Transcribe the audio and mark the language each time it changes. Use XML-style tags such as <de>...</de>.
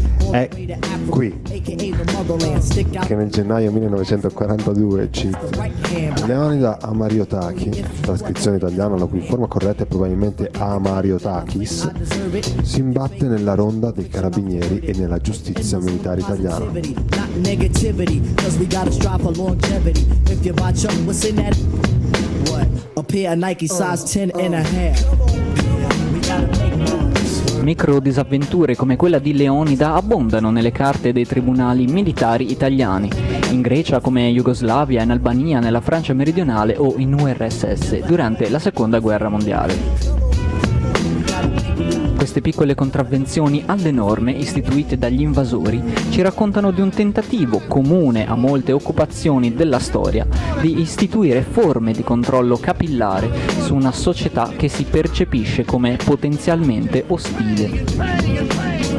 <it>È qui che nel gennaio 1942, Leonida Amariotakis, trascrizione italiana la cui forma corretta è probabilmente Amariotakis, si imbatte nella ronda dei carabinieri e nella giustizia militare italiana.</it> <en>If you buy chum, what's in that? What? A pair of Nike size 10 and a half.</en> <it>Micro disavventure come quella di Leonida abbondano nelle carte dei tribunali militari italiani, in Grecia come Jugoslavia, in Albania, nella Francia meridionale o in URSS durante la Seconda Guerra Mondiale. Queste piccole contravvenzioni alle norme istituite dagli invasori ci raccontano di un tentativo comune a molte occupazioni della storia di istituire forme di controllo capillare su una società che si percepisce come potenzialmente ostile.</it>